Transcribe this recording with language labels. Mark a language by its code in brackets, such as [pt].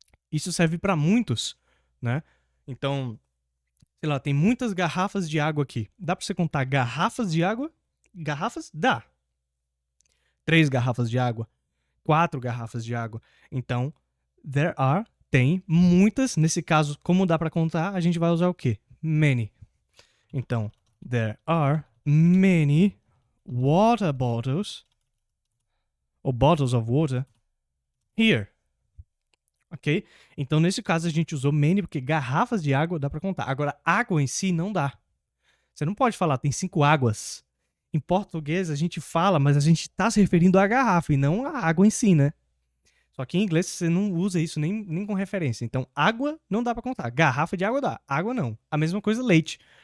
[pt] Isso serve para muitos, né? Então, sei lá, tem muitas garrafas de água aqui. Dá para você contar garrafas de água? Garrafas? Dá. 3 garrafas de água, 4 garrafas de água. Então, [en] there are, [pt] tem muitas. Nesse caso, como dá para contar, a gente vai usar o quê? [en] Many. [pt] Então, [en] there are many water bottles, [pt] ou [en] bottles of water, here. [pt] Ok? Então, nesse caso, a gente usou many porque garrafas de água dá para contar. Agora, água em si não dá. Você não pode falar, tem 5 águas. Em português, a gente fala, mas a gente está se referindo à garrafa e não à água em si, né? Só que em inglês você não usa isso nem com referência. Então, água não dá para contar. Garrafa de água dá. Água não. A mesma coisa, leite.